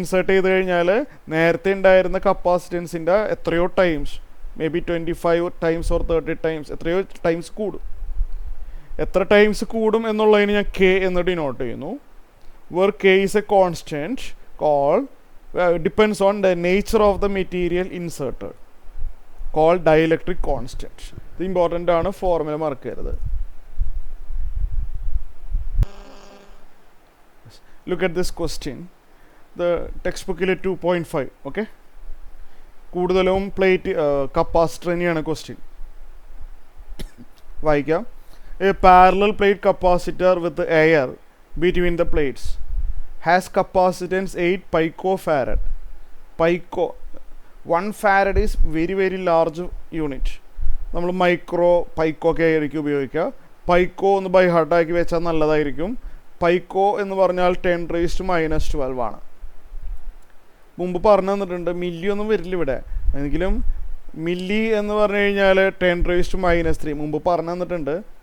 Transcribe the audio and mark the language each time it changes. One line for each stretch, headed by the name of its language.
Malayalam: ചെയ്ത് കഴിഞ്ഞാൽ നേരത്തെ ഉണ്ടായിരുന്ന കപ്പാസിറ്റൻസിൻ്റെ എത്രയോ times,
English: may be 25 times or 30 times,
Malayalam: എത്രയോ ടൈംസ് കൂടും. എത്ര ടൈംസ് കൂടും എന്നുള്ളതിന് ഞാൻ K എന്ന് ഡിനോട്ട് ചെയ്യുന്നു.
English: Where K is a constant called depends on the nature of the material inserted, called dielectric constant.
Malayalam: ഇത് ഇമ്പോർട്ടൻ്റ് ആണ്, ഫോർമുല മറക്കരുത്.
English: Look at this question. The textbook 2.5.
Malayalam: okay, കൂടുതലും പ്ലേറ്റ് കപ്പാസിറ്റർ തന്നെയാണ് ക്വസ്റ്റ്യൻ. വായിക്കാം.
English: A parallel plate capacitor with air between the plates has capacitance 8 picofarad. 1 farad is very large unit.
Malayalam: നമ്മൾ പൈക്കോ ഒക്കെ ആയിരിക്കും ഉപയോഗിക്കുക. പൈക്കോ ഒന്ന് ബൈ ഹാർട്ടാക്കി വെച്ചാൽ നല്ലതായിരിക്കും. പൈക്കോ എന്ന് പറഞ്ഞാൽ 10⁻⁻12 ആണ്. മുമ്പ് പറഞ്ഞു തന്നിട്ടുണ്ട്. മില്ലി ഒന്നും വരില്ല ഇവിടെ. എങ്കിലും മില്ലി എന്ന് പറഞ്ഞു കഴിഞ്ഞാൽ 10⁻³ മുമ്പ് പറഞ്ഞു തന്നിട്ടുണ്ട്.